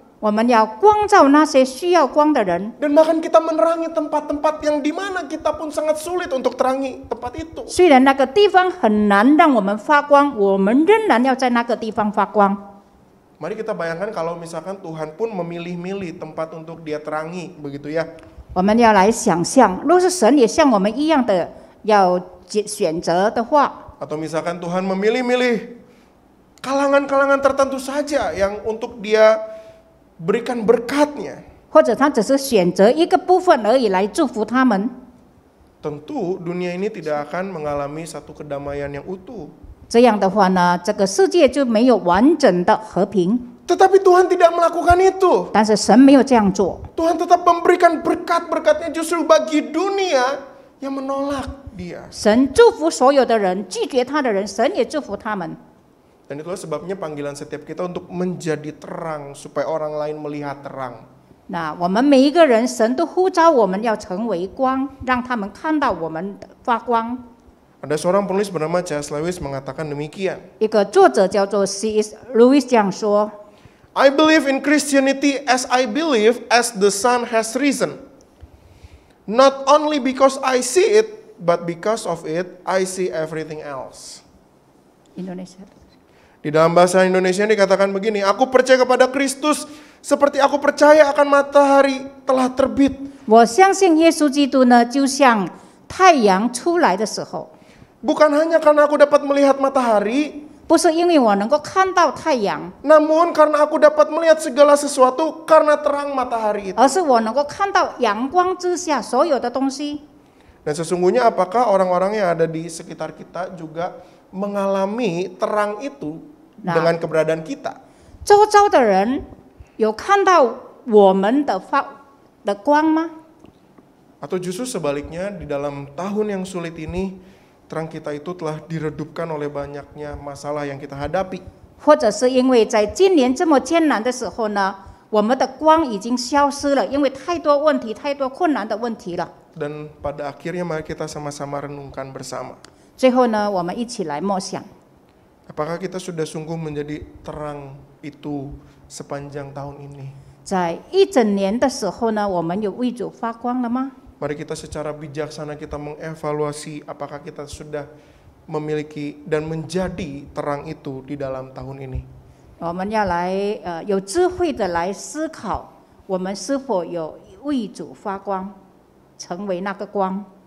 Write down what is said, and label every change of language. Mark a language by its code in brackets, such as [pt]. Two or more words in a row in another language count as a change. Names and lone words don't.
[zh] 我们要光照那些需要光的人， [id] Dan bahkan kita menerangi tempat-tempat yang dimana kita pun sangat sulit untuk terangi tempat itu. [zh] 虽然那个地方很难让我们发光，我们仍然要在那个地方发光。 [id] Mari kita bayangkan kalau misalkan Tuhan pun memilih-milih tempat untuk dia terangi, begitu ya. [zh] 我们要来想象，若是神也像我们一样的要选择的话， [id] Atau misalkan Tuhan memilih-milih kalangan-kalangan tertentu saja yang untuk dia berikan berkatnya. [zh] 或者他只是选择一个部分而已来祝福他们， [id] Tentu dunia ini tidak akan mengalami satu kedamaian yang utuh. [zh] 这样的话呢，这个世界就没有完整的和平。 [id] Tetapi Tuhan tidak melakukan itu. [zh] 但是神没有这样做， [id] Tuhan tetap memberikan berkat-berkatnya justru bagi dunia yang menolak dia. [zh] 神祝福所有的人，拒绝他的人，神也祝福他们。 [id] Dan itulah sebabnya panggilan setiap kita untuk menjadi terang supaya orang lain melihat terang. [zh] 那我们每一个人，神都呼召我们要成为光，让他们看到我们的发光。 [id] Ada seorang penulis bernama C.S. Lewis mengatakan demikian. [zh] 一个作者叫做 C.S. Lewis 这样说： [en] I believe in Christianity as I believe as the sun has risen. Not only because I see it, but because of it, I see everything else. [id] Indonesia. Di dalam bahasa Indonesia dikatakan begini, aku percaya kepada Kristus seperti aku percaya akan matahari telah terbit. [zh] 我相信耶稣基督呢，就像太阳出来的时候， [id] Bukan hanya karena aku dapat melihat matahari, [zh] 不是因为我能够看到太阳， [id] namun karena aku dapat melihat segala sesuatu karena terang matahari itu. [zh] 而是我能够看到阳光之下所有的东西。 [id] Dan sesungguhnya apakah orang-orang yang ada di sekitar kita juga mengalami terang itu Nah. dengan keberadaan kita? [zh] 周遭的人有看到我们的光吗？ [id] Atau justru sebaliknya di dalam tahun yang sulit ini terang kita itu telah diredupkan oleh banyaknya masalah yang kita hadapi. [zh] 或者是因为在今年这么艰难的时候呢，我们的光已经消失了，因为太多问题、太多困难的问题了。 [id] Dan pada akhirnya mari kita sama-sama renungkan bersama. [zh] 最后呢，我们一起来默想， [id] Apakah kita sudah sungguh menjadi terang itu sepanjang tahun ini? [zh] 在一整年的时候呢，我们有为主发光了吗？ [id] Mari kita secara bijaksana kita mengevaluasi apakah kita sudah memiliki dan menjadi terang itu di dalam tahun ini. [zh] 我们要来有智慧的来思考，我们是否有为主发光，成为那个光。